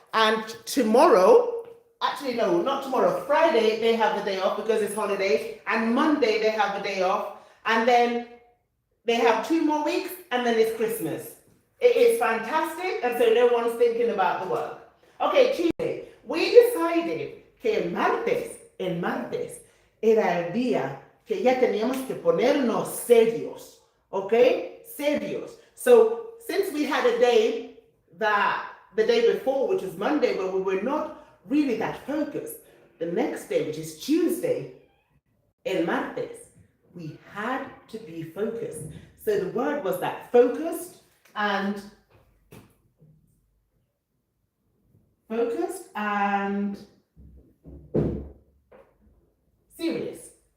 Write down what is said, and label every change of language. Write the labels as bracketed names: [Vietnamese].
[English] And tomorrow, actually no, not tomorrow, Friday they have the day off because it's holidays. And Monday they have a day off. And then they have 2 more weeks and then it's Christmas. It is fantastic, and so no one's thinking about the work. Okay, Tuesday. We decided [Spanish] que el martes era el día que ya teníamos que ponernos serios, okay? Serios. [English] So, since we had a day the day before, which was Monday, where we were not really that focused, the next day, which is Tuesday, el martes, we had to be focused. So the word was that focused and serious.